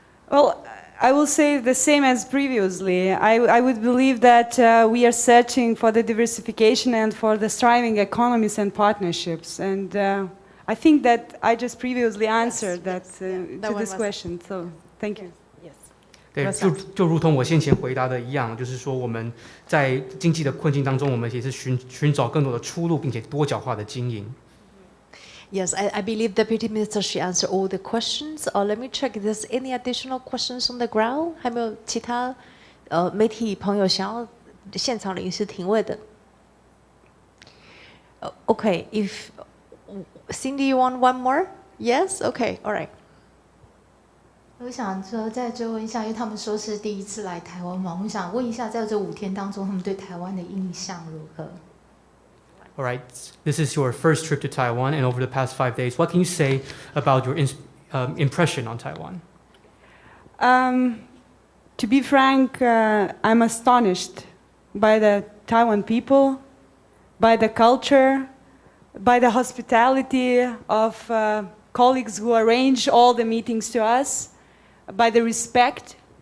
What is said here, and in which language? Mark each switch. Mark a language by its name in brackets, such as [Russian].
[English] Well, I will say the same as previously. I would believe that we are searching for the diversification and for the thriving economies and partnerships. And I think that I just previously answered to this question. So thank you. [Chinese] 对，就如同我先前回答的一样，就是说我们在经济的困境当中，我们也是寻找更多的出路，并且多角化的经营。 [English] Yes, I believe Deputy Minister she answered all the questions. Let me check if there's any additional questions on the ground. [Chinese] 还没有其他媒体朋友想要现场临时提问的？ [English] Okay, if Cindy, you want one more? Yes. Okay. All right. [Chinese] 我想说再追问一下，因为他们说是第一次来台湾嘛，我想问一下，在这5天当中，他们对台湾的印象如何？ [English] All right, this is your first trip to Taiwan, and over the past 5 days, what can you say about your impression on Taiwan? To be frank, I'm astonished by the Taiwan people, by the culture, by the hospitality of colleagues who arrange all the meetings to us, by the respect.